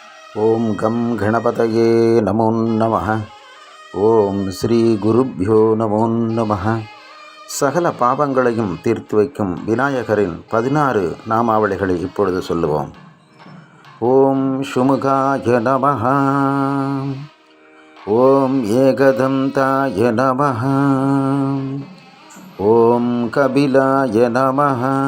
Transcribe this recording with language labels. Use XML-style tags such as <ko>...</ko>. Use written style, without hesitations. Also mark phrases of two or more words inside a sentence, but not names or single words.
<sa>ॐ गं गणपतये नमो नमः. ॐ श्री गुरुभ्यो नमो नमः.</sa> <ta>சகல பாவங்களையும் தீர்த்து வைக்கும் விநாயகரின் 16 நாமாவளிகளை இப்பொழுது சொல்லுவோம்.</ta> <sa>ॐ सुमुखाय नमः. ॐ एकदन्ताय नमः. ॐ कपिलाय नमः.</sa>